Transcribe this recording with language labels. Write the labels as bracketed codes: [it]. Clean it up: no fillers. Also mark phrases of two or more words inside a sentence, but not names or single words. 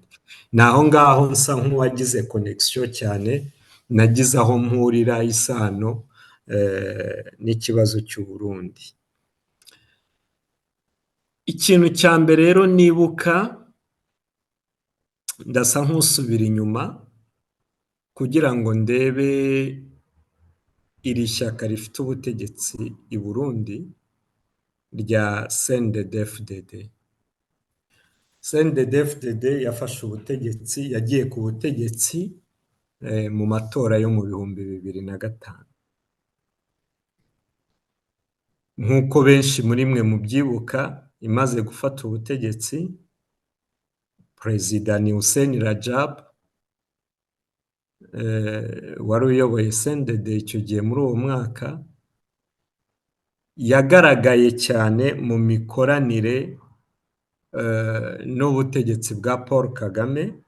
[rw] Naho ngaho nsa nk'uwagize connection cyane, nagize aho mpurira isano n'ikibazo cy'u Burundi. Ikintu cya mbere rero nibuka, ndasa nk'usubira inyuma kugira ngo ndebe iri shyaka rifite ubutegetsi i Burundi rya CNDD-FDD. CNDD-FDD yafashe ubutegetsi, yagiye ku butegetsi mu matora yo mu 2005. Nk'uko benshi muri mwe mubyibuka, imaze gufata ubutegetsi, Perezida ni Hussein Rajab, wari uyoboye CNDD icyo gihe muri uwo mwaka, yagaragaye cyane mu mikoranire n'ubutegetsi bwa Paul Kagame.